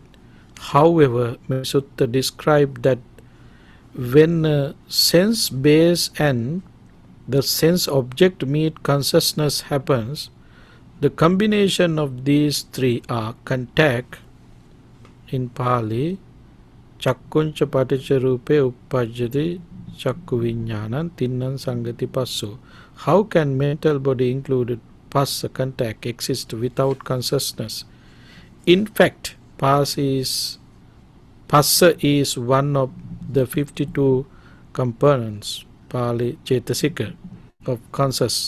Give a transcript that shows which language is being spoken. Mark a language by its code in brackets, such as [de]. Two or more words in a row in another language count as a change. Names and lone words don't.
[en] However, Sutta described that when sense base and the sense object meet, consciousness happens. The combination of these three are contact, in Pali, [pi] Chakkuncha paticca rupe uppajjati chakku viññānam tinnan sangati passo. [en] How can mental body included passa contact exist without consciousness? In fact, passa is one of the 52 components, Pali Cetasika, of consciousness.